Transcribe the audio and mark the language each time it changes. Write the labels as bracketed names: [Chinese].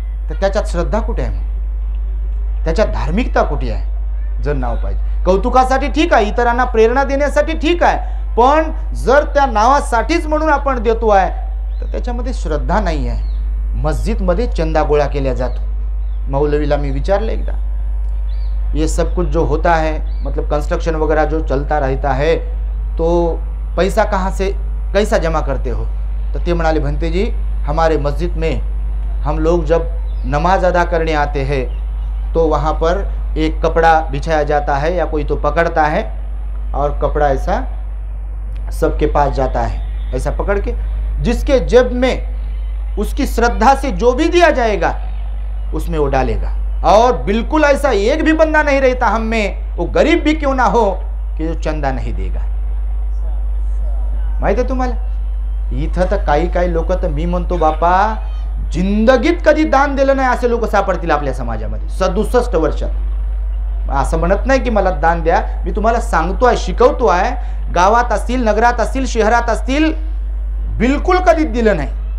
[Marathi] तर त्याच्यात श्रद्धा कुठे आहे? त्याच्यात धार्मिकता कुठे आहे? जर नाव पाहिजे कौतुकासाठी ठीक आहे, इतरांना प्रेरणा देण्यासाठी ठीक आहे, पण जर त्या नावासाठीच म्हणून आपण देतो आहे तर त्याच्यामध्ये श्रद्धा नाही आहे. मस्जिदमध्ये चंदा गोळा केला जातो. मौलवीला मी विचारलं एकदा, [Hindi] ये सब कुछ जो होता है, मतलब कंस्ट्रक्शन वगैरह जो चलता रहता है, तो पैसा कहाँ से कैसा जमा करते हो? [Marathi] तो ते म्हणाले, [Hindi] भंते जी हमारे मस्जिद में हम लोग जब नमाज अदा करने आते हैं तो वहाँ पर एक कपड़ा बिछाया जाता है या कोई तो पकड़ता है और कपड़ा ऐसा सबके पास जाता है, ऐसा पकड़ के जिसके जेब में उसकी श्रद्धा से जो भी दिया जाएगा उसमें वो डालेगा. और बिल्कुल ऐसा एक भी बंदा नहीं रहता हम में, वो गरीब भी क्यों ना हो, कि जो चंदा नहीं देगा. [Marathi] माहिती आहे तुम्हाला? इथं तर काही काही लोक तर मी म्हणतो बापा जिंदगीत कधी दान दिलं नाही असे लोक सापडतील आपल्या समाजामध्ये 67 वर्षात. असं म्हणत नाही की मला दान द्या, मी तुम्हाला सांगतोय, शिकवतोय. गावात असतील, नगरात असतील, शहरात असतील, बिलकुल कधी दिलं नाही.